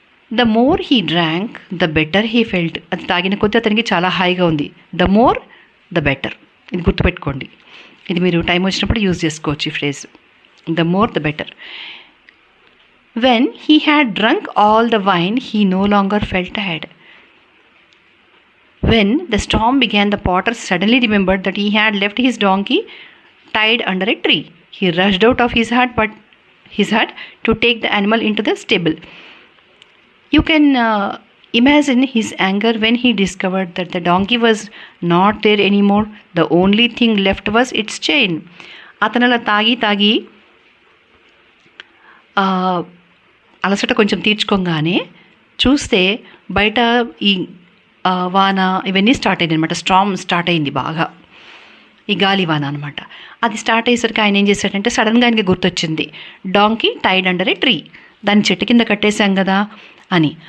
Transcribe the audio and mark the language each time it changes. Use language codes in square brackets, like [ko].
[en] The more he drank the better he felt. [te] అది తాగిన కొద్దీ అతనికి చాలా హాయిగా ఉంది. [en] the more the better, [te] ఇది గుర్తుపెట్టుకోండి, ఇది మీరు టైం వచ్చినప్పుడు యూజ్ చేసుకోవచ్చు ఈ phrase. The more the better. [en] When he had drunk all the wine he no longer felt tired. When the storm began, the potter suddenly remembered that he had left his donkey tied under a tree. He rushed out of his hut to take the animal into the stable. You can imagine his anger when he discovered that the donkey was not there anymore. The only thing left was its chain. [te] అతను తాగి అలసట కొంచెం తీర్చుకోగానే చూస్తే బయట ఈ వాన ఇవన్నీ start అయింది అనమాట. స్టార్మ్ స్టార్ట్ అయింది బాగా, ఈ గాలి వాన అనమాట. అది స్టార్ట్ అయ్యేసరికి ఆయన ఏం చేశాడంటే, సడన్గా ఆయనకి గుర్తొచ్చింది, [en] donkey tied under a tree, [te] దాన్ని చెట్టు కింద కట్టేశాం కదా అని.